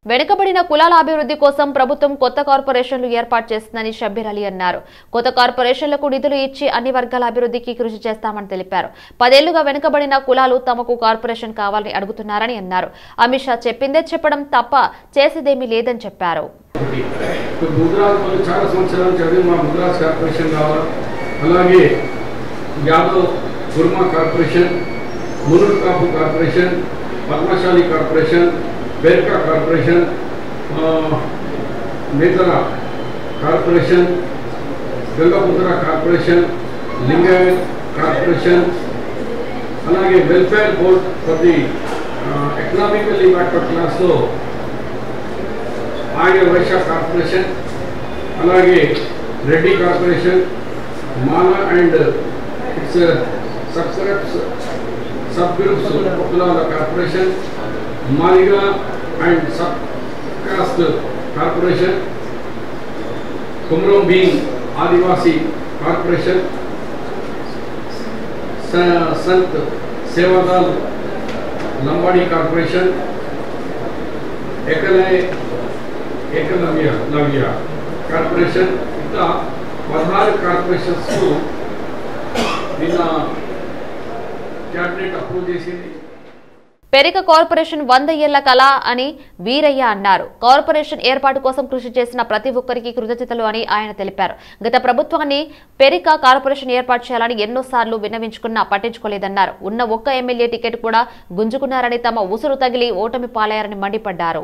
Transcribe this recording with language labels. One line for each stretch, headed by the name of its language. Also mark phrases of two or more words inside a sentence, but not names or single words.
Telugu: వెనుకబడిన కులాల అభివృద్ధి కోసం ప్రభుత్వం కొత్త కార్పొరేషన్లు ఏర్పాటు చేస్తుందని షబ్బీర్ అలీ అన్నారు. కొత్త కార్పొరేషన్లకు నిధులు ఇచ్చి అన్ని వర్గాల అభివృద్ధికి కృషి చేస్తామని తెలిపారు. 10 ఏళ్లుగా వెనుకబడిన కులాలు తమకు కార్పొరేషన్ కావాలని అడుగుతున్నారని అన్నారు. అమిత్ షా చెప్పిందే చెప్పడం తప్ప చేసేదేమీ లేదని చెప్పారు.
English: Beraka Corporation Netara Corporation Gangaputra Corporation Lingayat Corporation
Telugu: అలాగే
English: Welfare Board for the Economically Backward Class లో
Telugu: ఆర్య వైశ్య కార్పొరేషన్ అలాగే రెడ్డి కార్పొరేషన్ మాలా
English: and its Sub Groups
Telugu: కులాల కార్పొరేషన్
English: Maliga and Subcaste Corporation, Kumrom being Adivasi Corporation, Sant Sevadal Lambadi Corporation, Ekalavya Corporation, the 16 corporations in cabinet approved.
Telugu: పెరిక కార్పొరేషన్ 100 ఏళ్ల కళ అని వీరయ్య అన్నారు. కార్పొరేషన్ ఏర్పాటు కోసం కృషి చేసిన ప్రతి ఒక్కరికి కృతజ్ఞతలు అని ఆయన తెలిపారు. గత ప్రభుత్వాన్ని పెరిక కార్పొరేషన్ ఏర్పాటు చేయాలని ఎన్నోసార్లు విన్నవించుకున్నా పట్టించుకోలేదన్నారు. ఉన్న ఒక్క ఎమ్మెల్యే టికెట్ కూడా గుంజుకున్నారని తమ ఉసురు తగిలి ఓటమి పాలయ్యారని మండిపడ్డారు.